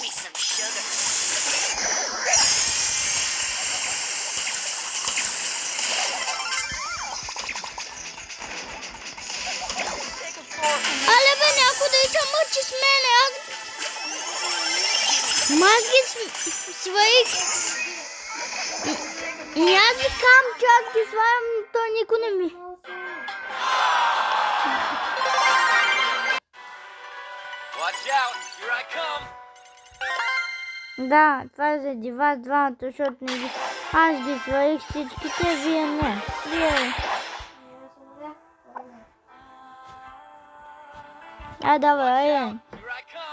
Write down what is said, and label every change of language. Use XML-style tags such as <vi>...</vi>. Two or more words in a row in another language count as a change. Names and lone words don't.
<bg>Але бе, някой да се мъчи с мене. Аз ги свалих. И аз викам, че аз ги свалям, но то никой не ми.</bg> <en>Watch out. Here I come.</en> <bg>Да, това е заради вас двамата, защото не ги... Аз ги свалих всичките, вие не. Вие... давай, айде.</bg> <en>Here I come.</en>